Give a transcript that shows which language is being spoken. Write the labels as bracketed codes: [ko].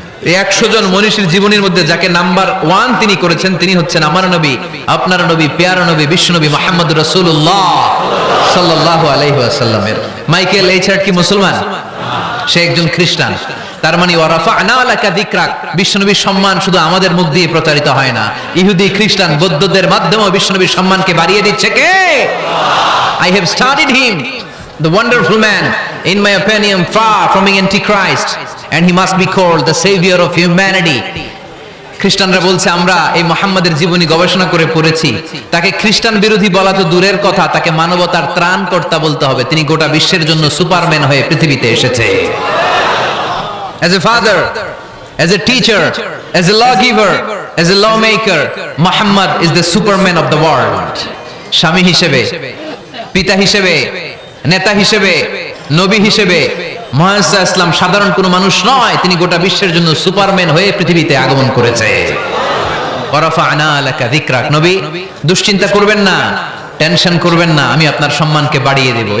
[bn] এই 100 জন মনীষীর জীবনীর মধ্যে যাকে নাম্বার 1 তিনি করেছেন, তিনি হচ্ছেন আমার নবী, আপনার নবী, প্যারা নবী, বিশ্বনবী মুহাম্মদুর রাসূলুল্লাহ সাল্লাল্লাহু আলাইহি ওয়াসাল্লামের। মাইকেল এইচ হার্ট কি মুসলমান? সে একজন খ্রিস্টান। তার মানে [ar] ওয়ারাফা'না লাকা যিকরাক, [bn] বিশ্বনবীর সম্মান শুধু আমাদের মুখ দিয়ে প্রচারিত হয় না, ইহুদি, খ্রিস্টান, বৌদ্ধদের মাধ্যমেও বিশ্বনবীর সম্মানকে বাড়িয়ে দিচ্ছে কে? [en] I have studied him, the wonderful man, in my opinion far from being antichrist, and he must be called the savior of humanity. [bn] খ্রিস্টানরা বলছে আমরা এই মুহাম্মাদের জীবনী গবেষণা করে পড়েছি, তাকে খ্রিস্টান বিরোধী বলা তো দূরের কথা, তাকে মানবতার ত্রাণকর্তা বলতে হবে। তিনি গোটা বিশ্বের জন্য সুপারম্যান হয়ে পৃথিবীতে এসেছে। [en] As a father, as a teacher, as a lawgiver, as a lawmaker, Muhammad is the superman of the world. [bn] স্বামী হিসেবে, পিতা হিসেবে, নেতা হিসেবে, নবী হিসেবে মুহাম্মদ সাল্লাল্লাহু আলাইহি ওয়াসাল্লাম সাধারণ কোনো মানুষ নয়, তিনি গোটা বিশ্বের জন্য সুপারম্যান হয়ে পৃথিবীতে আগমন করেছে। [ar] ওয়ারাফা'না লাকা যিকরাক। [bn] নবী দুশ্চিন্তা করবেন না, টেনশন করবেন না, আমি আপনার সম্মানকে বাড়িয়ে দেব।